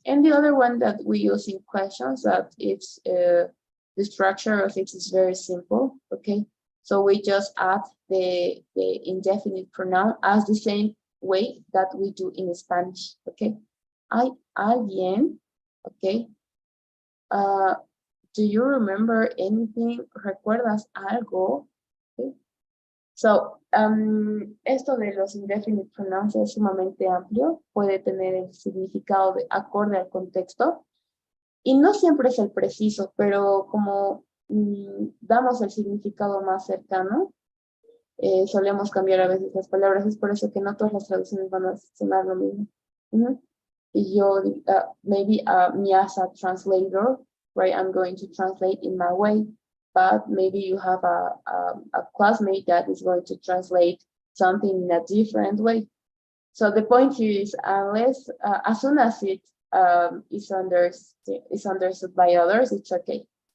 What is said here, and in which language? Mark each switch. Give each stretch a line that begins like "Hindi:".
English: And the other one that we use in questions that it's the structure of it is very simple, okay? So we just add the indefinite pronoun as the same way that we do in Spanish, okay?
Spanish: Alguien,
English: okay? Do you remember anything?
Spanish: ¿Recuerdas algo? Okay. So, esto de los indefinite pronouns es sumamente amplio, puede tener el significado de acorde al contexto, y no siempre es el preciso, pero como damos el significado más cercano, solemos cambiar a veces las palabras, es por eso que no todas las traducciones van a sonar lo mismo. Y yo,
English: maybe me as a translator, right, I'm going to translate in my way, but maybe you have a classmate that is going to translate something in a different way. So the point here is, unless, as soon as it is understood by others, it's okay.